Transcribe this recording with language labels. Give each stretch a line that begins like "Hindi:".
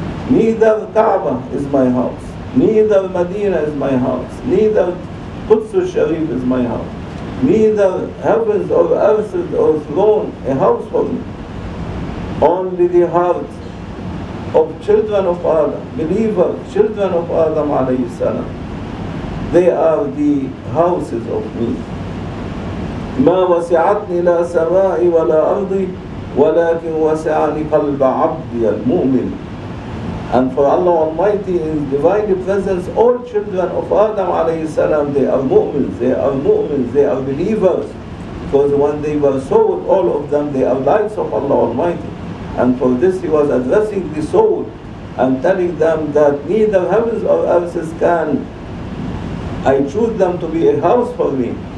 English: Neither Kaaba is my house, neither Medina is my house, neither Quds al-Sharif is my house, neither heavens or earth or throne a house for me. Only the hearts of children of Adam, believers, children of Adam alayhi salam, they are the houses of me.
Arabic: ما وسعتني لا سماء ولا أرضي ولكن وسعني قلب عبدي المؤمن.
English: And for Allah Almighty in divine presence, all children of Adam alayhi salam, they are mu'mins, they are mu'mins, they are believers. Because when they were soul, all of them, they are lights of Allah Almighty. And for this he was addressing the soul and telling them that neither heavens or earths can, I choose them to be a house for me.